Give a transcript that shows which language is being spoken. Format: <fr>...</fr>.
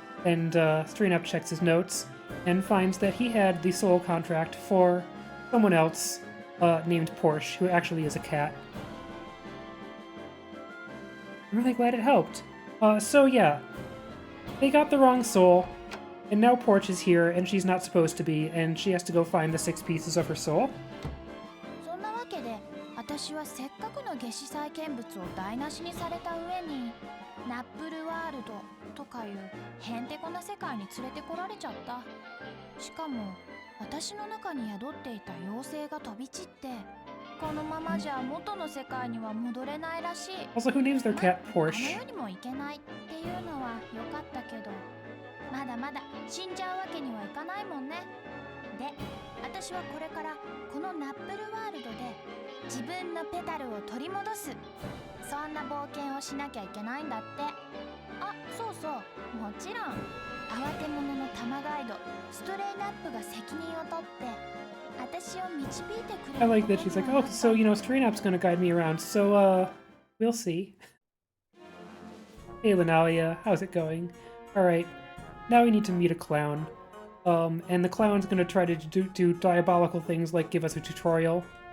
<en>And Strain checks his notes and finds that he had the soul contract for someone else named Porch, who actually is a cat. I'm really glad it helped. So yeah, they got the wrong soul, and now Porch is here, and she's not supposed to be, and she has to go find the 6 pieces of her soul.</en> <ja>そんなわけで私はせっかくの夏至祭見物を台無しにされた上にナップルワールドとかいうへんてこな世界に連れてこられちゃった。しかも私の中に宿っていた妖精が飛び散ってこのままじゃ元の世界には戻れないらしい。</ja> <en>Also, who names their cat あの Porsche?</en> <ja>世にも行けないっていうのは良かったけどまだまだ死んじゃうわけにはいかないもんね。で、私はこれからこのナップルワールドで自分のペタルを取り戻すそんな冒険をしなきゃいけないんだって。あ、そうそう、もちろん慌て者の玉ガイドストレイナップが責任を取って私を導いてくれる。</ja> <en>I like that she's like, oh, so, you know, Strainup's gonna guide me around, so, we'll see. Hey, Linalia, how's it going? Alright, now we need to meet a clown. And the clown's gonna try to do diabolical things like give us a tutorial.</en>